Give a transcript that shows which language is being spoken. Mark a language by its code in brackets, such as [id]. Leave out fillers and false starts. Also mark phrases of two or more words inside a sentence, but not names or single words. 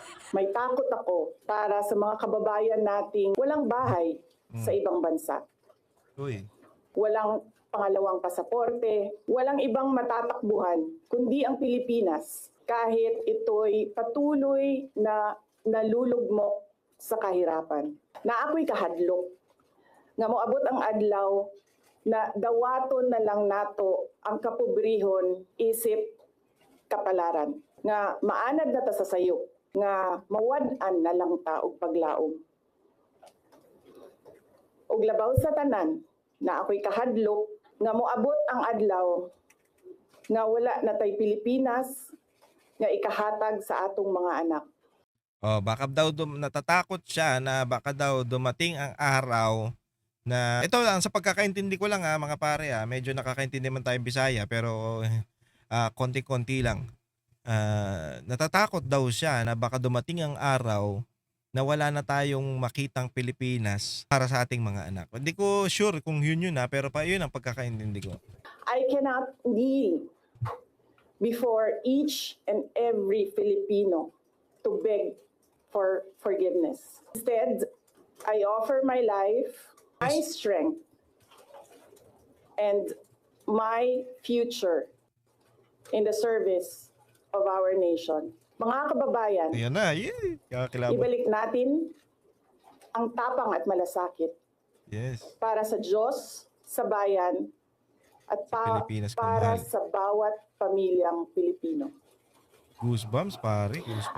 [tl] May takot ako para sa mga kababayan nating walang bahay sa ibang bansa. Uy. Walang pangalawang pasaporte, walang ibang matatakbuhan kundi ang Pilipinas kahit ito'y patuloy na nalulugmok sa kahirapan. [ceb] Na ako'y kahadlok nga moabot ang adlaw na dawaton na lang nato ang kapobrihon isip kapalaran nga maanad na ta sa sayop nga mawad-an na lang ta og paglaom. Og labaw sa tanan na ako'y kahadlok nga moabot ang adlaw nga wala na tay Pilipinas nga ikahatag sa atong mga anak. [tl] Baka daw natatakot siya na baka daw dumating ang araw na ito lang sa pagkakaintindi ko lang mga pare medyo nakakaintindi man tayong Bisaya pero konti-konti lang. Natatakot daw siya na baka dumating ang araw na wala na tayong makitang Pilipinas para sa ating mga anak. Hindi ko sure kung yun pero yun ang pagkakaintindi ko. [en] I cannot kneel before each and every Filipino to beg for forgiveness. Instead, I offer my life, my strength, and my future in the service of our nation. [tl] Mga kababayan, Ayan na, kakilabot. ibalik natin ang tapang at malasakit Yes. para sa Diyos, sa bayan, at Pilipinas kung para mahal. sa bawat pamilyang Pilipino. [en] Goosebumps, pare. Goosebumps.